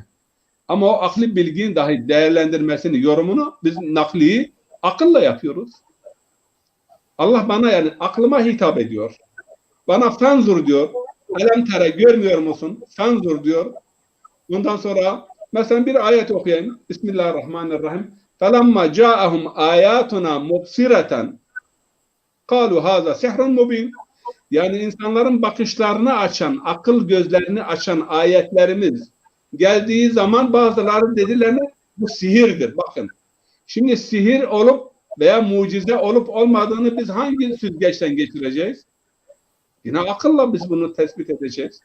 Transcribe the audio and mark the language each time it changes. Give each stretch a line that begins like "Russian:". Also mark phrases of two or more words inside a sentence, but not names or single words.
Turkish: Ama o akli bilginin dahi değerlendirmesini, yorumunu biz nakliyi akılla yapıyoruz. Allah bana, yani aklıma hitap ediyor. Bana fenzur diyor.
Arabic: ألم تر,
Turkish: görmüyor musun? Fenzur diyor. Ondan sonra mesela bir ayet okuyayım.
Arabic: Bismillahirrahmanirrahim. فَلَمَّا جَاءَهُمْ آيَاتُنَا مُبْصِرَةً قَالُوا هَذَا سِحْرٌ مُبِينٌ.
Turkish: Yani insanların bakışlarını açan, akıl gözlerini açan ayetlerimiz geldiği zaman bazıları dediler ki bu sihirdir. Bakın. Şimdi sihir olup veya mucize olup olmadığını biz hangi süzgeçten geçireceğiz? Yine akılla biz bunu tespit edeceğiz.